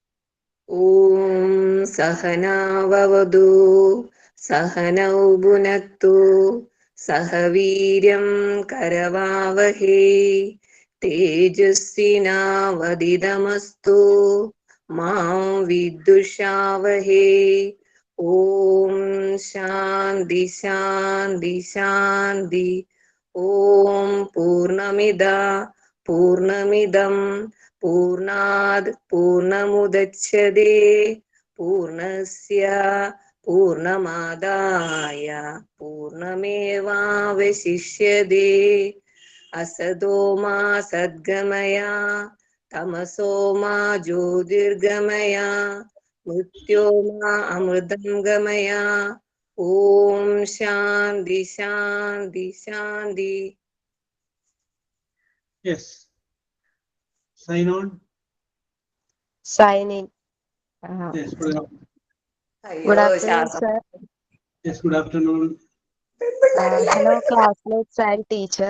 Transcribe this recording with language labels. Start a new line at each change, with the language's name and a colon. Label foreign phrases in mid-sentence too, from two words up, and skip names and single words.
Sanskrit: ഓം സഹനാവവതു സഹനൗ ഭുനക്തു സഹ വീര്യം കരവാവഹേ തേജസ്വിനാവദിതമസ്തു മാ വിദ്വിഷാവഹേ. ഓം ശാന്തി ശാന്തി ശാന്തി. ഓം പൂർണ്ണമിദം പൂർണ്ണാത് പൂർണ്ണമുദച്യതേ പൂർണ്ണസ്യ പൂർണ്ണമാദായ പൂർണ്ണമേവാവശിഷ്യതേ. അസതോ മാ സദ്ഗമയ തമസോ മാ ജ്യോതിർഗമയ മൃത്യോ മാ അമൃതം ഗമയ. ഓം ശാന്തി ശാന്തി ശാന്തി.
English: Yes. Sign on. Sign in. Yes, good afternoon, sir. Yes, good afternoon. Hello, classmates and teacher.